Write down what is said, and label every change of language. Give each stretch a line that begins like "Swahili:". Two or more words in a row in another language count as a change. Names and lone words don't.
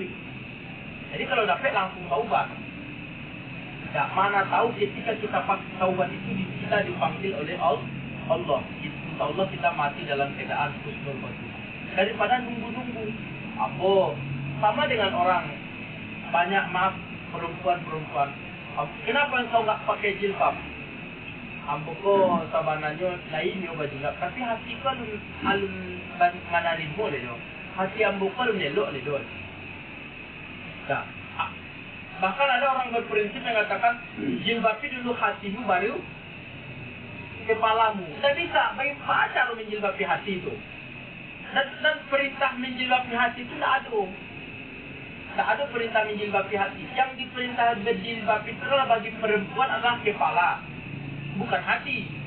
Indonesian: Jadi kalau dapat langsung taubat. Tak mana tahu ketika kita taubat itu kita dipanggil oleh Allah. Insya Allah kita mati dalam keadaan husnul khotimah. Daripada nunggu-nunggu.
Minangkabau: Ambo sama dengan orang banyak perempuan.
Indonesian: Kenapa engkau nggak pakai jilbab?
Minangkabau: Ambo ko sabananya lain yo baju nggak. Tapi hati ko alun manarin mo le do. Hati ambo ko alun elok le do.
Indonesian: Nah, bahkan ada orang berprinsip yang mengatakan jilbabi dulu hatimu baru kepalamu. Tidak bisa. Bagaimana cara menjilbabi hati itu? Dan perintah menjilbabi hati itu tidak ada. Tidak ada perintah menjilbabi hati. Yang diperintah berjilbabi itu adalah bagi perempuan adalah kepala, bukan hati.